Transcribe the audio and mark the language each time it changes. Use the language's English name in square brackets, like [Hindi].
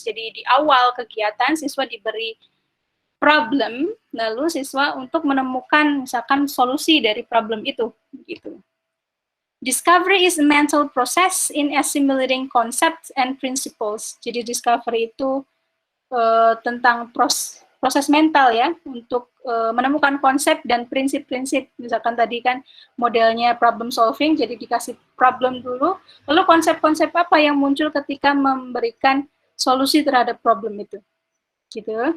[Indonesian] Jadi di awal kegiatan siswa diberi problem, lalu siswa untuk menemukan misalkan solusi dari problem itu gitu. [English] Discovery is a mental process in assimilating concepts and principles. [Indonesian] Jadi discovery itu tentang proses mental ya, untuk menemukan konsep dan prinsip-prinsip. Misalkan tadi kan modelnya problem solving, jadi dikasih problem dulu, lalu konsep-konsep apa yang muncul ketika memberikan solusi terhadap problem itu. Gitu.